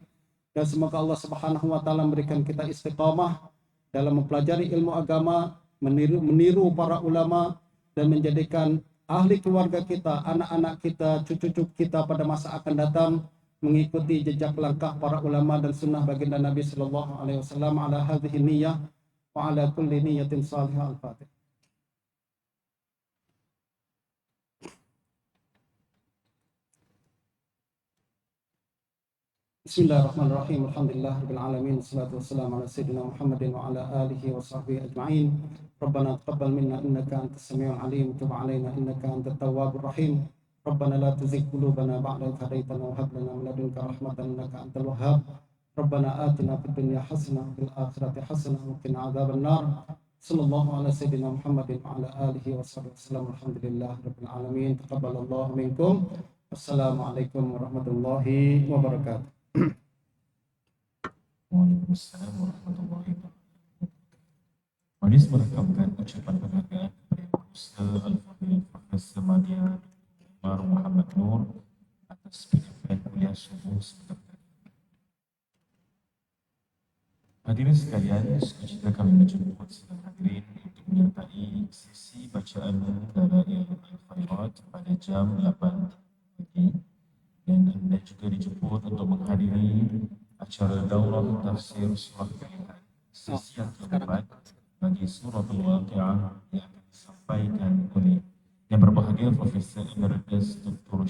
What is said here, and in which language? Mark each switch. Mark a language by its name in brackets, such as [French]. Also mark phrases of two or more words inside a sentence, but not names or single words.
[Malay] Dan semoga [Arabic] الله سبحانه وتعالى [Malay] memberikan kita istiqamah dalam mempelajari ilmu agama, meniru para ulama, dan menjadikan ahli keluarga kita, anak-anak kita, cucu-cucu kita pada masa akan datang mengikuti jejak langkah para ulama dan sunnah baginda Nabi [Arabic] صلى الله عليه وسلم. على هذه النية وعلى كل نية صالحة. الفاتحة. بسم الله الرحمن الرحيم. الحمد لله رب العالمين. والصلاة والسلام على سيدنا محمد وعلى آله وصحبه أجمعين. ربنا تقبل منا إنك أنت السميع العليم، تب علينا إنك أنت التواب الرحيم. ربنا لا تزغ قلوبنا بعد إذ هديتنا وهب لنا من لدنك رحمة إنك أنت الوهاب. ربنا آتنا في الدنيا حسنة وفي الآخرة حسنة وقنا عذاب النار. صلى الله على سيدنا محمد وعلى آله وصحبه وسلم. الحمد لله رب العالمين. تقبل الله منكم. والسلام عليكم ورحمة الله وبركاته. وعليكم السلام ورحمة الله وبركاته. [Malay] Manis merekamkan ucapan penghargaan kepada Ustaz Al-Fadhil Profesor Madya Umar Muhammad Nur atas penyampaian kuliah subuh sebentar tadi. Hadirin sekalian, sukacita kami menjemput sedang hadirin untuk menyertai sesi bacaan Dalail Al-Khairat pada jam 8 pagi, dan anda juga dijemput untuk menghadiri acara daurah tafsir surah pilihan sesi yang keempat bagi surah Al-Waqi'ah yang akan disampaikan oleh yang berbahagia Profesor Emeritus Dr.